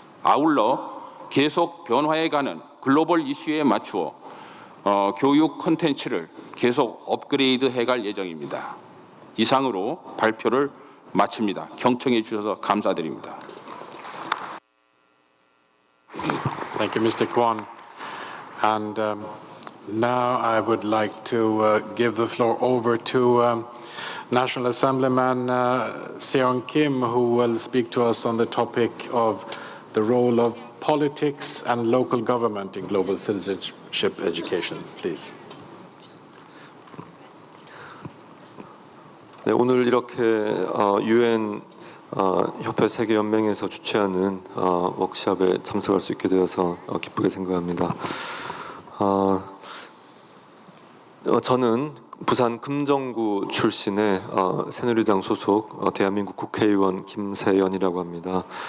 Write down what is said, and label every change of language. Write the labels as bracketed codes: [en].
[ko] 아울러 계속 변화해가는 글로벌 이슈에 맞추어 교육 콘텐츠를 계속 업그레이드 해갈 예정입니다. 이상으로 발표를 마칩니다. 경청해 주셔서 감사드립니다. [en] Thank you, Mr. Kwon. And now I would like to give the floor over to National Assemblyman Seong Kim, who will speak to us on the topic of the role of politics and local government in global citizenship education. Please. [ko] 네, 오늘 이렇게 UN 협회 세계연맹에서 주최하는 워크숍에 참석할 수 있게 되어서 기쁘게 생각합니다. 저는 부산 금정구 출신의 새누리당 소속 대한민국 국회의원 김세연이라고 합니다.